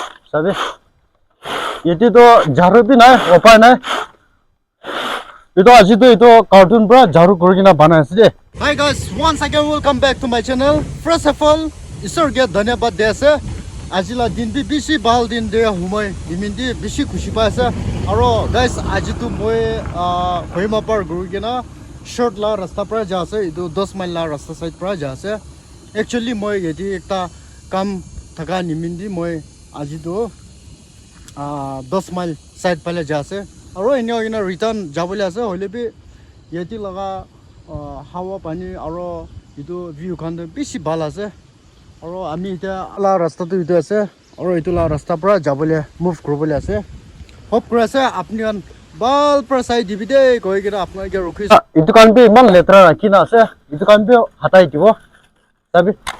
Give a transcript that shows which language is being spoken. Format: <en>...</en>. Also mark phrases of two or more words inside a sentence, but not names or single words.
<nag>sabi yeti to jaru bhi nai upai nai ito aji to ito cartoon pra jaru kurigina banai ase je.</nag> <en>Hi guys, once again welcome back to my channel. First of all,</en> <nag>isor ge dhanyabad de ase. Ajila din bi bishi bal din de humai dimindi bishi khushi pa ase. Aro guys aji to moi Kohima par kurigina short la rasta pra ja ase. Ito 10 mile la rasta side pra ja ase. Actually moi yeti ekta kam thaka nimindi moi aji to 10 mile side pale ja ase. Aro ene ogina return jabole ase hoile bi yeti laga hawa pani aro itu view khan bishi bal ase. Aro ami eta la rasta tu itu ase aro itu la rasta pra jabole move koribole ase. Hope kore ase apni kan bal pra sai dibide koi kena apna ke rukhi itu kan bi man letra rakhina ase itu kan bi hatai dibo tabi</nag>